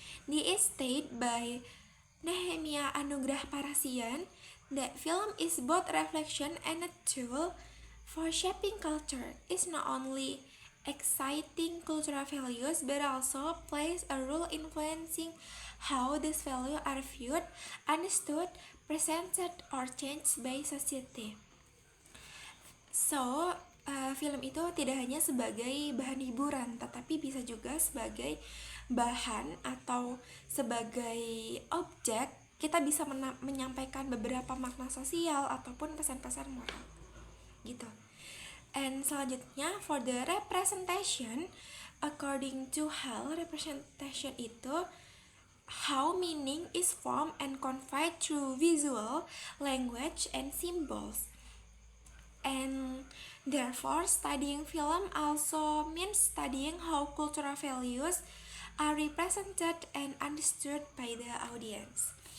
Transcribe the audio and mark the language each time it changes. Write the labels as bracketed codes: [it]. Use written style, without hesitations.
[en] This is stated by Nehemia Anugrah Parasian that film is both reflection and a tool for shaping culture. It's not only exciting cultural values but also plays a role influencing how these values are viewed, understood, presented, or changed by society. [id] So, film itu tidak hanya sebagai bahan hiburan, tetapi bisa juga sebagai bahan atau sebagai objek kita bisa menyampaikan beberapa makna sosial ataupun pesan-pesan moral gitu. [en] And selanjutnya for the representation, according to Hall, representation itu how meaning is formed and conveyed through visual, language, and symbols. And therefore, studying film also means studying how cultural values are represented and understood by the audience.